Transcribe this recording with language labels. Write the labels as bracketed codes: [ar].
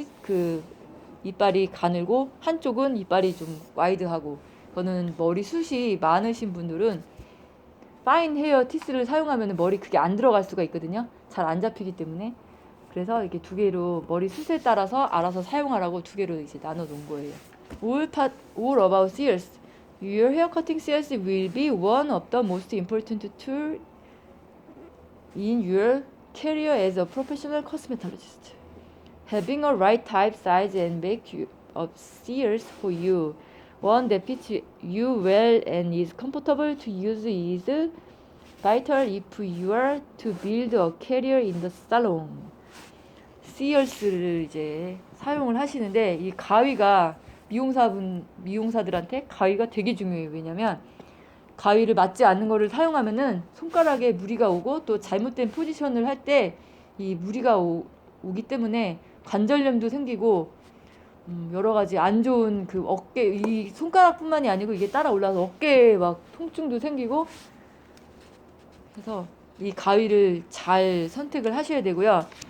[ko] 그 이빨이 가늘고 한쪽은 이빨이 좀 와이드하고 그거는 머리숱이 많으신 분들은 파인 헤어 티스를 사용하면 머리 그게 안 들어갈 수가 있거든요. 잘 안 잡히기 때문에 그래서 이렇게 두 개로 머리 숱에 따라서 알아서 사용하라고 두 개로 이제 나눠 놓은 거예요. [en] All about shears. Your hair cutting shears will be one of the most important tool in your career as a professional cosmetologist. Having a right type, size, and make of shears for you, one that fits you well and is comfortable to use is vital if you are to build a career in the salon. [ko] shears를 이제 사용을 하시는데 이 가위가 미용사들한테 가위가 되게 중요해요. 왜냐면 가위를 맞지 않는 거를 사용하면은 손가락에 무리가 오고 또 잘못된 포지션을 할 때 이 무리가 오기 때문에 관절염도 생기고 여러 가지 안 좋은 그 어깨 이 손가락뿐만이 아니고 이게 따라 올라서 어깨에 막 통증도 생기고 그래서 이 가위를 잘 선택을 하셔야 되고요.